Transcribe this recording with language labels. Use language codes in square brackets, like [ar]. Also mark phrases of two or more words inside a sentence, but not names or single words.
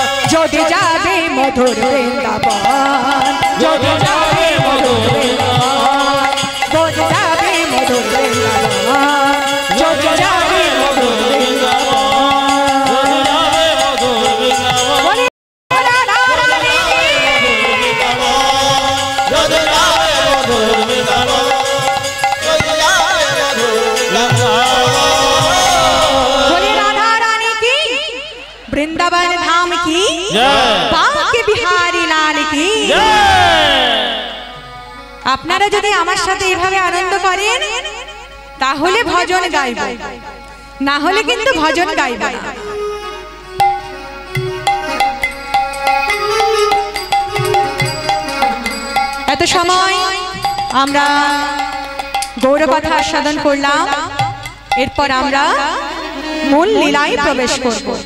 [bn] যদি যাবে মধুর বৃন্দাবন যদি যাবে মধুর বৃন্দাবন যদি যাবে মধুর বৃন্দাবন যদি যাবে মধুর বৃন্দাবন। বলে রাধা রানী যদি যাবে মধুর বৃন্দাবন, যদি যাবে মধুর বৃন্দাবন। [hi] बोले राधा रानी की वृंदावन धाम की बांके बिहारी लाल की। [bn] আপনারা যদি আমার সাথে এভাবে আনন্দ করেন তাহলে ভজন গাইব, না হলে কিন্তু ভজন গাইব না। এত সময় আমরা গৌরকথা আস্বাদন করলাম, এরপর আমরা মূল লীলায় প্রবেশ করব।